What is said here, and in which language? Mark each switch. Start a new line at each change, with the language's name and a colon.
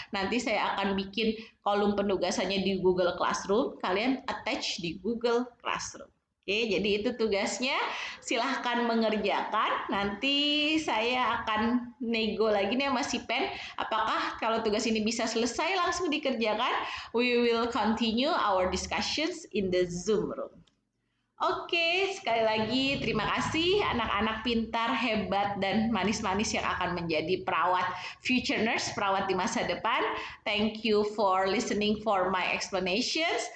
Indonesian: Nanti saya akan bikin kolom penugasannya di Google Classroom. Kalian attach di Google Classroom. Oke, jadi itu tugasnya. Silahkan mengerjakan. Nanti saya akan nego lagi nih sama si Pen. Apakah kalau tugas ini bisa selesai langsung dikerjakan?
English: We will continue our discussions in the Zoom room.
Indonesian: Oke, sekali lagi terima kasih anak-anak pintar, hebat, dan manis-manis yang akan menjadi perawat
English: future nurse,
Indonesian: perawat di masa depan.
English: Thank you for listening for my explanations.